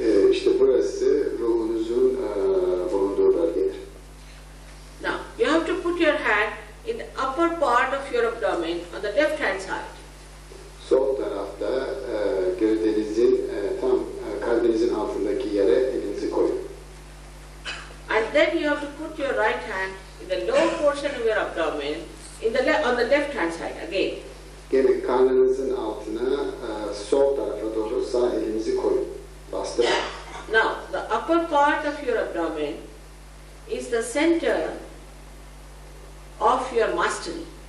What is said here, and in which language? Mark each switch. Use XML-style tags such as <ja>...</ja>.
<tr>İşte burası ruhunuzun bulunduğu bölgedir.</tr> <en>Now, you have to put your hand in the upper part of your abdomen on the left hand side.</en> <tr>Sol tarafta gövdenizin tam kalbinizin altındaki yere elinizi koyun.</tr> <en>And then you have to put your right hand in the lower portion of your abdomen on the left hand side again.</en> <tr>Gene karnınızın altına sol tarafa doğru sağ elinizi koyun. Bastırın.</tr> <en>Now, the upper part of your abdomen is the center of your mastery.</en>